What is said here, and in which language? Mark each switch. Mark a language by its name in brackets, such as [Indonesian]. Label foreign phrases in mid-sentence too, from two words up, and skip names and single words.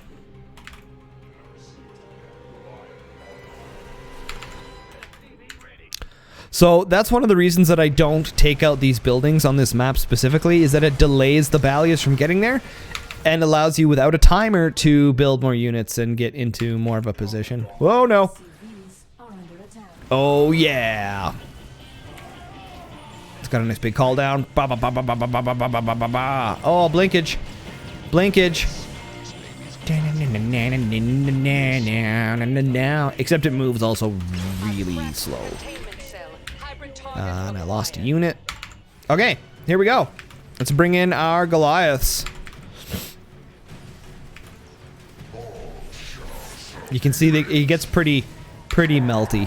[English] So that's one of the reasons that I don't take out these buildings on this map specifically, is that it delays the Balias from getting there and allows you without a timer to build more units and get into more of a position. Whoa, no. Oh, yeah. Got a nice big call down. Ba, ba, ba, ba, ba, ba, ba, ba, ba, ba, ba, ba. Oh, blinkage. Blinkage. Except it moves also really slow. And I lost a unit. Okay, here we go. Let's bring in our Goliaths. You can see that it gets pretty melty.